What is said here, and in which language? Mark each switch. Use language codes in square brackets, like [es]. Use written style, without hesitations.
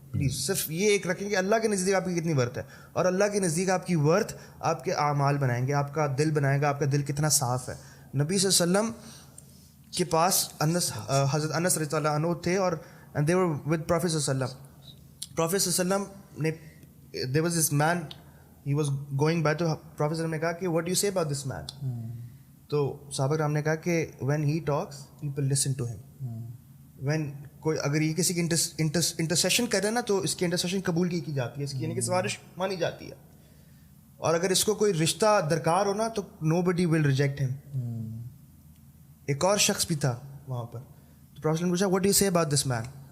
[ur] Please صرف یہ ایک رکھیں کہ اللہ کے نزدیک آپ کی کتنی ورتھ ہے, اور اللہ کے نزدیک آپ کی ورتھ آپ کے اعمال بنائیں گے, آپ کا دل بنائے گا, آپ کا دل کتنا صاف ہے. نبی صلی اللہ علیہ وسلم کے پاس حضرت انس رضی اللہ عنہ تھے, اور [en] they were with Prophet [ur] صلی اللہ علیہ وسلم. [en] Prophet صلی اللہ علیہ وسلم نے, there was this man, he was going by, تو Prophet صلی اللہ علیہ وسلم نے کہا کہ what do you say about this man? [ur] تو صحابہ کرام نے کہا کہ [en] when he talks people listen to him. [ur] when کوئی اگر یہ کسی کی انٹرسیشن کرے نا تو اس کی انٹرسیشن قبول کی جاتی ہے, اس کی یعنی کہ سفارش مانی جاتی ہے. اور اگر اس کو کوئی رشتہ درکار ہو نا تو [en] nobody will reject him. [ur] ایک اور شخص بھی تھا وہاں پر, تو پروفیسر نے پوچھا [en] what do you say about this man?